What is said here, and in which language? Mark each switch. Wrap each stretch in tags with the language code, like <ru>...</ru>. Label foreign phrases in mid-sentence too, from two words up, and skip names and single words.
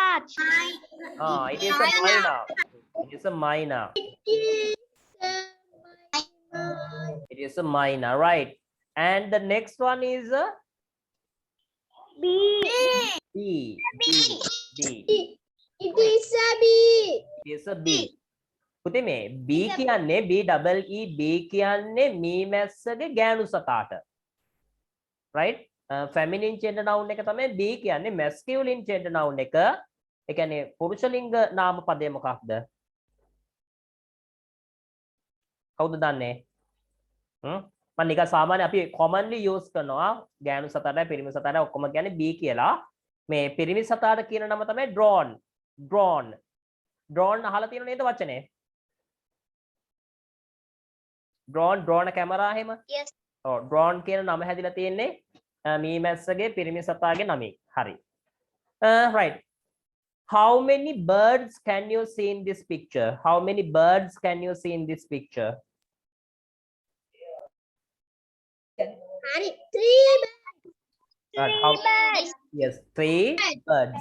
<en>It is a myna. It is a myna. It is a myna. Right. And the next one is a. Bee. Bee. It is a bee. It is a bee.</en> <si>පුතේ මේ B කියන්නේ B double E B කියන්නේ මීමැස්සගේ ගෑනු සතාට.</si> <en>Right? Feminine gender noun</en> <si>එක තමයි B කියන්නේ</si> <en>masculine gender noun එක.</en> <si>ඒ කියන්නේ පුරුෂ ලිංග නාම පදය මොකක්ද? කවුද දන්නේ? මම නිකන් සාමාන්‍ය අපි</si> <en>commonly use</en> <si>කරනවා ගෑනු සතාට පිරිමි සතාට ඔක්කොම කියන්නේ B කියලා. මේ පිරිමි සතාට කියන නම තමයි drawn. Drawn අහලා තියෙනව නේද වචනේ?</si> <en>drawn camera එහෙම. Yes.</en> <si>drawn කියන නම හැදිලා තියෙන්නේ මීමැස්සගේ පිරිමි සතාගේ නමින්. හරි.</si> <en>Right. How many birds can you see in this picture? How many birds can you see in this picture? Yes, 3 birds.</en>